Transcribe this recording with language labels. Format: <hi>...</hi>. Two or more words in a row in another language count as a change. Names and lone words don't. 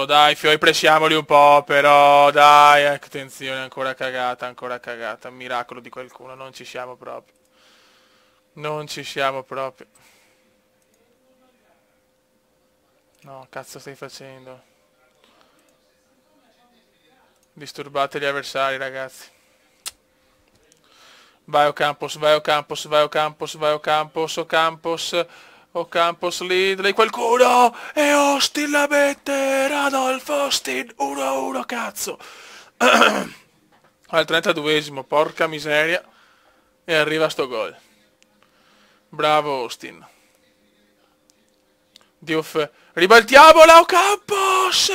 <it>Dai, Fioi, pressiamoli un po' però. Dai, attenzione, ancora cagata, ancora cagata. Miracolo di qualcuno, non ci siamo proprio. Non ci siamo proprio. No, cazzo stai facendo? Disturbate gli avversari, ragazzi. Vai Ocampos, vai Ocampos, vai Ocampos, vai Ocampos, Ocampos, Ocampos, Lidley, qualcuno! E Austin la mette! Radolf Austin, 1-1, cazzo! Al 32esimo, porca miseria. E arriva sto gol. Bravo Austin. Diouf, ribaltiamola Ocampos!</it>